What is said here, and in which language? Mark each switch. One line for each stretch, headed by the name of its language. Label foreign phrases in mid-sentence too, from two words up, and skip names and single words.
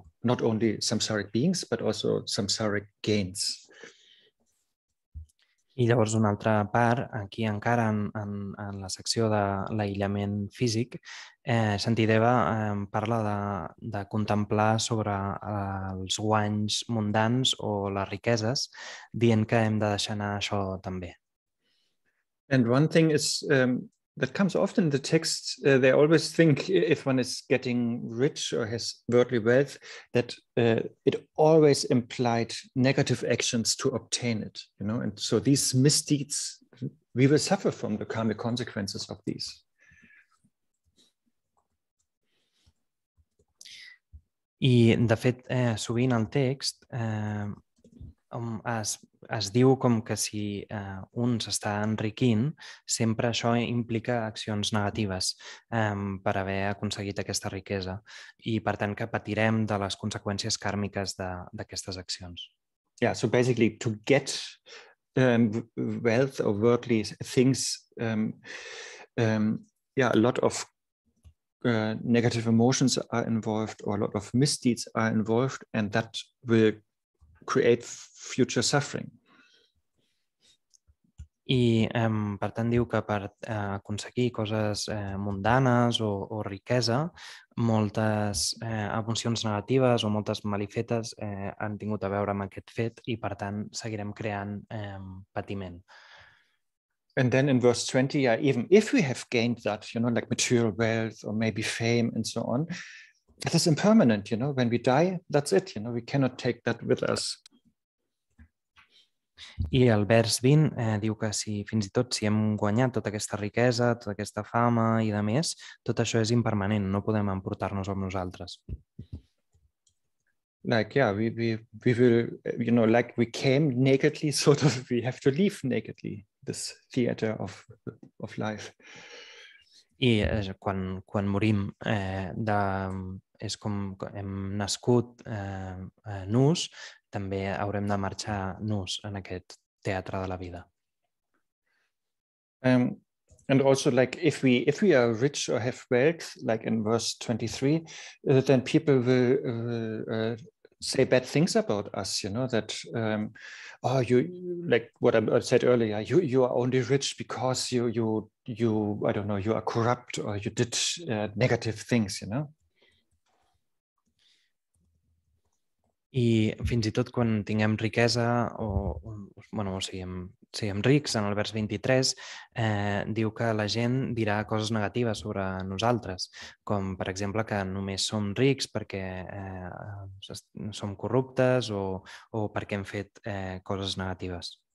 English: Not only samsaric beings, but also samsaric gains.
Catalan: I llavors una altra part, aquí encara en la secció de l'aïllament físic, Shantideva parla de contemplar sobre els guanys mundans o les riqueses, dient que hem de deixar anar això també.
English: And one thing is that comes often in the text, they always think if one is getting rich or has worldly wealth, that it always implied negative actions to obtain it, and so these misdeeds, we will suffer from the karmic consequences of these.
Catalan: I, de fet, sovint al text es diu com que si un s'està enriquint, sempre això implica accions negatives per haver aconseguit aquesta riquesa i, per tant, que patirem de les conseqüències kàrmiques d'aquestes accions.
English: Yeah, so basically to get wealth or worldly things, a lot of negative emotions are involved or a lot of misdeeds are involved, and that will create future suffering.
Catalan: I, per tant, diu que per aconseguir coses mundanes o riquesa, moltes emocions negatives o moltes malifetes han tingut a veure amb aquest fet i, per tant, seguirem creant patiment.
English: And then in verse 20, even if we have gained that, like material wealth or maybe fame and so on, that is impermanent, when we die, that's it, we cannot take that with us.
Catalan: I el vers 20 diu que fins i tot si hem guanyat tota aquesta riquesa, tota aquesta fama i de més, tot això és impermanent, no podem emportar-nos amb nosaltres.
English: Like, we will, like we came nakedly, sort of, we have to leave nakedly this theater of life.
Catalan: I quan morim, és com hem nascut nus, també haurem de marxar nus en aquest teatre de la vida.
English: And also, like, if we are rich or have wealth, like in verse 23, then people will say bad things about us, that, you, like what I said earlier, you are only rich because you I don't know, you are corrupt or you did negative things,
Catalan: I fins i tot quan tinguem riquesa siguem rics, en el vers 23 diu que la gent dirà coses negatives sobre nosaltres, com per exemple que només som rics perquè som corruptes o perquè hem fet coses negatives.